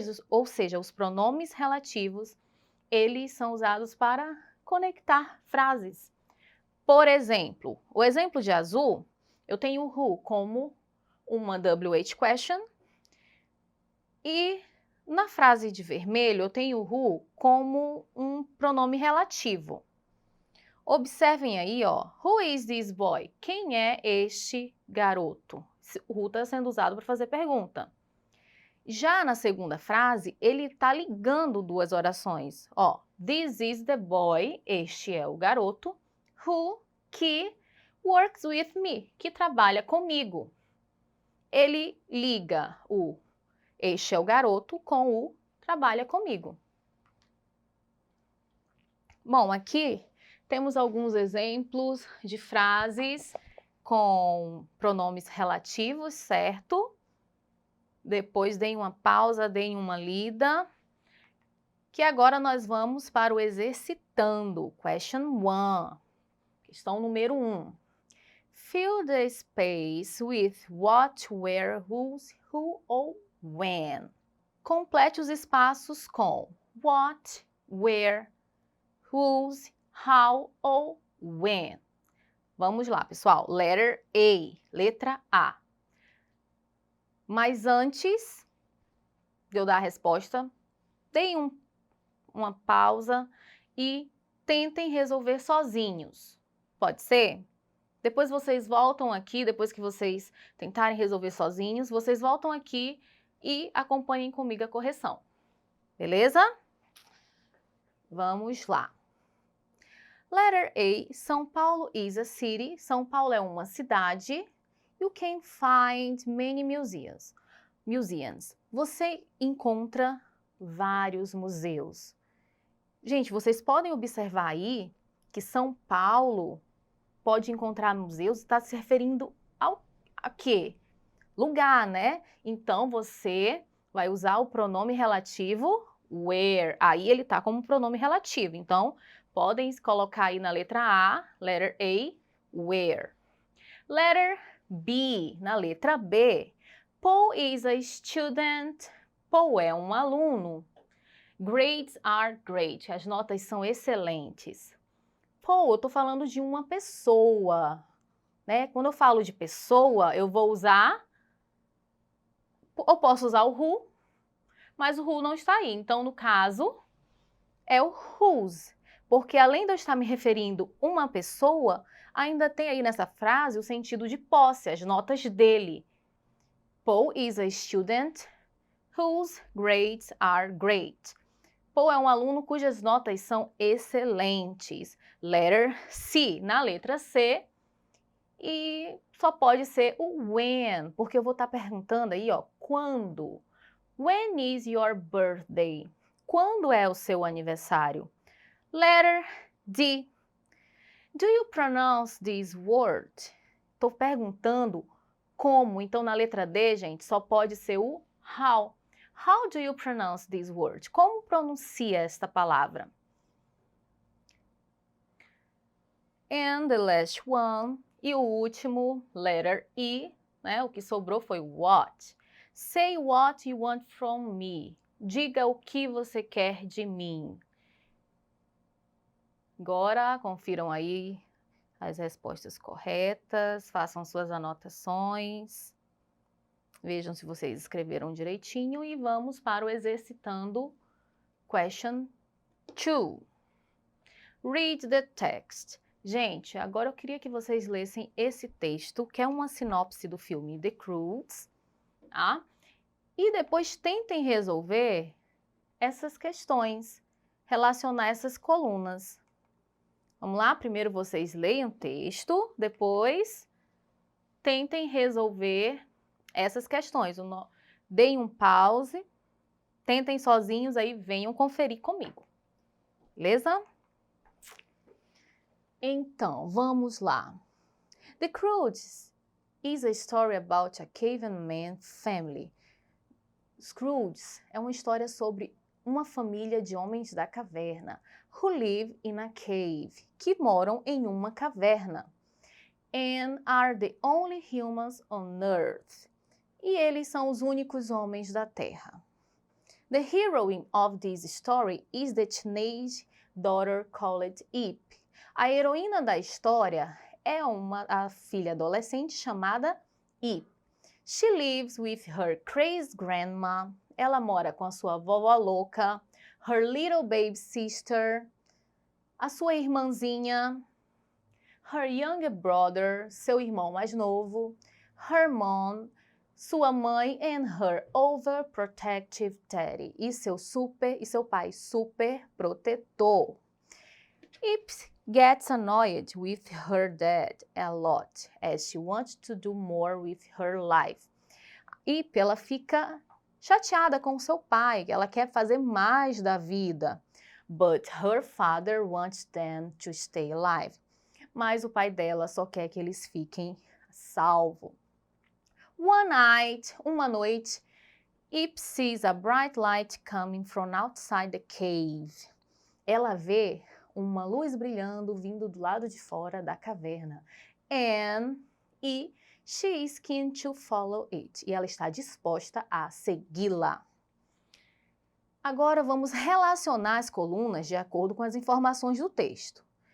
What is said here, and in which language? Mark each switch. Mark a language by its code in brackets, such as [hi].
[pt] Ou seja, os pronomes relativos, eles são usados para conectar frases. Por exemplo, o exemplo de azul, eu tenho o who como uma WH question e na frase de vermelho eu tenho o who como um pronome relativo. Observem aí, ó, [en] who is this boy? [pt] Quem é este garoto? O who está sendo usado para fazer pergunta. Já na segunda frase, ele está ligando duas orações. Ó, [en] this is the boy, [pt] este é o garoto, who, que, [en] works with me, [pt] que trabalha comigo. Ele liga o este é o garoto com o trabalha comigo. Bom, aqui temos alguns exemplos de frases com pronomes relativos, certo? Depois deem uma pausa, deem uma lida. Que agora nós vamos para o exercitando. [en] Question 1. [pt] Questão número 1. [en] Fill the space with what, where, whose, who ou when. [pt] Complete os espaços com what, where, whose, how ou when. Vamos lá, pessoal. [en] Letter A, [pt] letra A. Mas antes de eu dar a resposta, deem uma pausa e tentem resolver sozinhos. Pode ser? Depois vocês voltam aqui, depois que vocês tentarem resolver sozinhos, vocês voltam aqui e acompanhem comigo a correção. Beleza? Vamos lá. [en] Letter A, São Paulo is a city. [pt] São Paulo é uma cidade. [en] You can find many museums. [pt] Você encontra vários museus. Gente, vocês podem observar aí que São Paulo pode encontrar museus, está se referindo a quê? Lugar, né? Então, você vai usar o pronome relativo where. Aí ele está como pronome relativo. Então, podem colocar aí na letra A, [en] letter A, [pt] where. [en] Letter B, [pt] na letra B. [en] Paul is a student. [pt] Paul é um aluno. [en] Grades are great. [pt] As notas são excelentes. Paul, eu estou falando de uma pessoa, né? Quando eu falo de pessoa, eu vou usar... Eu posso usar o who, mas o who não está aí. Então, no caso, é o whose. Porque além de eu estar me referindo a uma pessoa, ainda tem aí nessa frase o sentido de posse, as notas dele. [en] Paul is a student whose grades are great. [pt] Paul é um aluno cujas notas são excelentes. [en] Letter C, [pt] na letra C. E só pode ser o when, porque eu vou estar perguntando aí, ó, quando? [en] When is your birthday? [pt] Quando é o seu aniversário? [en] Letter D. Do you pronounce this word? [pt] Estou perguntando como, então na letra D, gente, só pode ser o how. [en] How do you pronounce this word? [pt] Como pronuncia esta palavra? [en] And the last one, [pt] e o último, [en] letter E, né? [pt] O que sobrou foi [en] what. Say what you want from me. [pt] Diga o que você quer de mim. Agora, confiram aí as respostas corretas, façam suas anotações. Vejam se vocês escreveram direitinho e vamos para o exercitando [en] question 2. Read the text. [pt] Gente, agora eu queria que vocês lessem esse texto, que é uma sinopse do filme The Croods, tá? E depois tentem resolver essas questões, relacionar essas colunas. Vamos lá? Primeiro vocês leiam o texto, depois tentem resolver essas questões. Deem um pause, tentem sozinhos, aí venham conferir comigo. Beleza? Então, vamos lá. [en] The Croods is a story about a caveman family. [pt] Scrooge é uma história sobre uma família de homens da caverna, [en] who live in a cave, [pt] que moram em uma caverna, [en] and are the only humans on earth. [pt] E eles são os únicos homens da Terra. [en] The heroine of this story is the teenage daughter called Ip. [pt] A heroína da história é a filha adolescente chamada Ip. [en] She lives with her crazy grandma. [pt] Ela mora com a sua vovó louca, [en] her little baby sister, [pt] a sua irmãzinha, [en] her younger brother, [pt] seu irmão mais novo, [en] her mom, [pt] sua mãe, [en] and her overprotective daddy, [pt] e seu pai super protetor. [en] Ip gets annoyed with her dad a lot, as she wants to do more with her life. [pt] Ip, ela fica chateada com seu pai, ela quer fazer mais da vida. [en] But her father wants them to stay alive. [pt] Mas o pai dela só quer que eles fiquem salvos. [en] One night, [pt] uma noite, [en] Ip sees a bright light coming from outside the cave. [pt] Ela vê uma luz brilhando vindo do lado de fora da caverna. [en] E she is keen to follow it. [pt] E ela está disposta a segui-la. Agora vamos relacionar as colunas de acordo com as informações do texto.